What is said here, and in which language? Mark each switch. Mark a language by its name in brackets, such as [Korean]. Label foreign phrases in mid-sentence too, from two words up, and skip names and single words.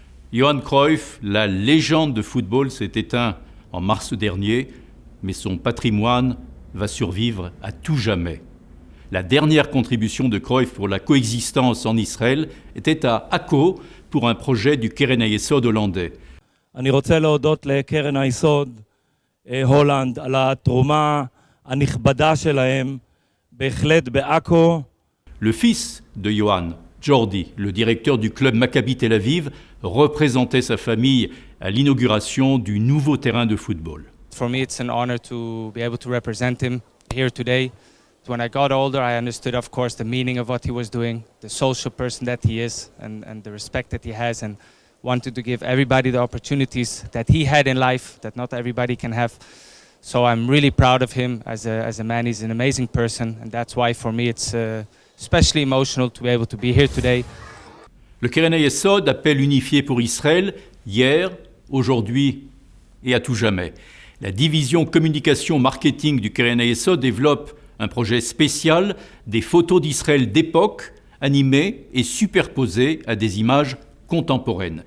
[French] Johan Cruyff, la légende de football, s'est éteint en mars dernier, mais son patrimoine va survivre à tout jamais. La dernière contribution de Cruyff pour la coexistence en Israël était à Akko pour un projet du Keren Hayesod hollandais. [Hebrew] אני רוצה להודות לקרן היסוד הולנד על התרומה הנכבדה שלהם, בהחלט בעכו. [French] Le fils de Johan, Jordi, le directeur du club Maccabi Tel Aviv, représentait sa famille à l'inauguration du nouveau terrain de football. [English] For me, it's an honor to be able to represent him here today. When I got older, I understood, of course, the meaning of what he was doing, the social person that he is, and the respect that he has, and wanted to give everybody the opportunities that he had in life that not everybody can have. So I'm really proud of him as a man. He's an amazing person, and that's why for me it's especially emotional to be able to be here today. [French] Le Keren Hayesod appelle unifié pour Israël hier, aujourd'hui et à tout jamais. La division communication-marketing du Keren Hayesod développe un projet spécial, des photos d'Israël d'époque, animées et superposées à des images contemporaines.